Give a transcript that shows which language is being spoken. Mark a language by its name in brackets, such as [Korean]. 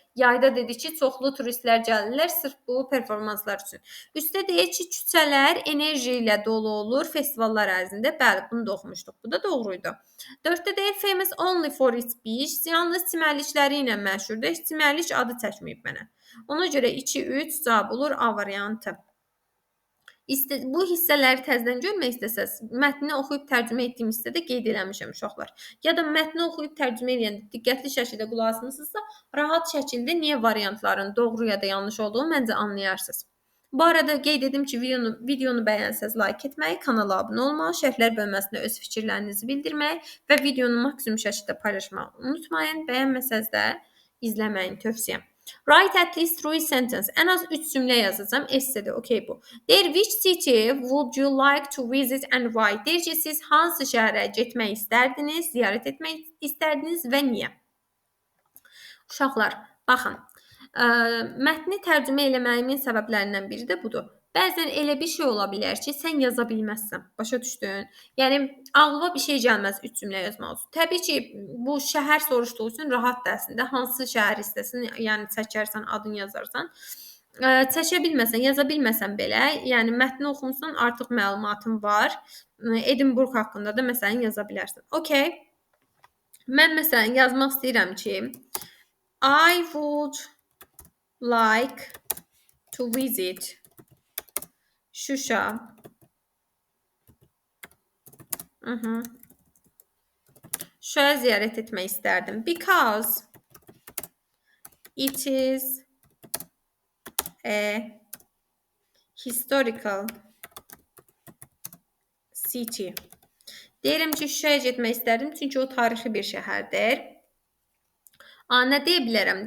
[Azerbaijani] Yayda dedik ki, çoxlu turistlər gəlirlər sırf bu performanslar üçün. Üstdə deyir ki, küçələr enerji ilə dolu olur festivallar ərzində. Bəli, bunu da oxumuşduq. Bu da doğruydu. 4-də deyir [English] famous only for its beach. [Azerbaijani] Yalnız çimərlikləri ilə məşhurdur. Çimərlik adı çəkməyib mənə. Ona görə 2-3 cavab olur A variantı. Bu hissələri təzədən görmək istəsəz, mətni oxuyub tərcümə etdiyim hissədə qeyd eləmişəm uşaqlar. Ya da mətni oxuyub tərcümə edəndə diqqətli şəkildə qulaq asmısınızsa, rahat şəkildə niyə variantların doğru ya da yanlış olduğunu məncə anlayarsınız. Bu arada qeyd edim ki, videonu bəyənsəz like etməyi, kanala abunə olmağı, şərhlər bölməsində öz fikirlərinizi bildirməyi və videonu maksimum şəkildə paylaşmağı unutmayın. Bəyənməsəz də izləməyin tövsiyəm. [English] Write at least 3 sentences. [Azerbaijani] En az 3 cümle yazacağım. Essede, okey bu. [English] Deyir, which city would you like to visit and why? [Azerbaijani] Deyir ki, siz hansı şəhərə getmək istərdiniz, ziyarət etmək istərdiniz və niyə? Uşaqlar, baxın, mətni tərcümə eləməyimin səbəblərindən biri də budur. Bəzən elə bir şey ola bilər ki, sən yaza bilməzsən. Başa düşdün? Yəni ağlıma bir şey gəlməz 3 cümlə yazmaq üçün. Təbii ki, bu şəhər soruşduğu üçün rahatdır əslində. Hansı şəhər istəsən, yəni çəkərsən, adını yazarsan. Çəkə bilməsən, yaza bilməsən belə, yəni mətni oxumusan, artıq məlumatın var. Edinburgh haqqında da məsələn yaza bilərsən. Okay. Mən məsələn yazmaq istəyirəm ki, [English] I would like to visit Şuşa. [Azerbaijani] Şuşaya ziyarət etmək istərdim. [English] Because it is a historical city. [Azerbaijani] Deyirəm ki, Şuşaya getmək istərdim, çünki o tarixi bir şəhərdir. Nə deyə bilərəm?